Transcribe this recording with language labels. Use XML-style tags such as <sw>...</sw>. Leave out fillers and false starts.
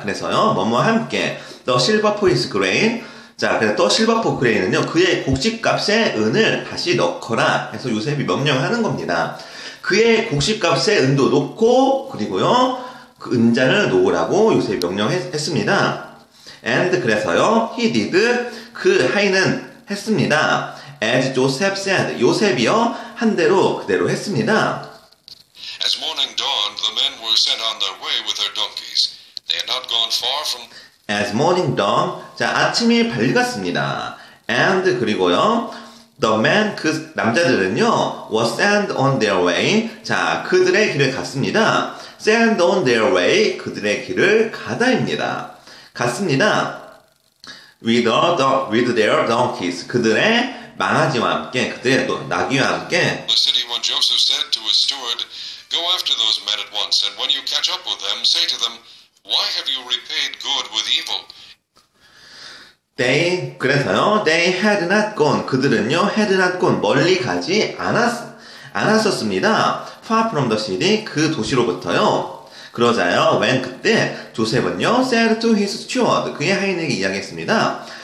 <ko>그래서요, 뭐뭐와 함께</ko> <en>the silver for his grain.</en> <ko>자, 그래서</ko> <en>the silver for grain</en> <ko>은요, 그의 곡식값에 은을 다시 넣거나 해서 요셉이 명령하는 겁니다. 그의 곡식값에 은도 놓고, 그리고요, 그 은잔을 놓으라고 요셉이 명령했습니다. and 그래서요,</ko> <en>he did,</en> <ko>그 하인은 했습니다.</ko> <en>as Joseph said,</en> <ko>요셉이요, 한 대로 그대로 했습니다.</ko> <en>As morning dawned, the men were sent on their way with their donkeys. They had not gone far from... as morning dawned,</en> <ko>자, 아침이 밝았습니다.</ko> <en>and</en> <ko>그리고요,</ko> <en>the men,</en> <ko>그 남자들은요,</ko> <en>were sent on their way.</en> <ko>자, 그들의 길을 갔습니다.</ko> <en>sent on their way,</en> <ko>그들의 길을 가다입니다. 갔습니다.</ko> <en>with their donkeys,</en> <ko>그들의 망아지와 함께, 그들의 나귀와 함께.</ko> <en>The city when Joseph said to his steward, Go after those men at once, and when you catch up with them, say to them, Why have you repaid good with evil?</en> <ko>그래서요,</ko> <en>they had not gone.</en> <ko>그들은요,</ko> <en>had not gone.</en> <ko>멀리 가지 않았었습니다.</ko> <en>far from the city,</en> <ko>그 도시로부터요. 그러자요, when 그때 조셉은요,</ko> <en>said to his steward,</en> <ko>그의 하인에게 이야기했습니다.</ko>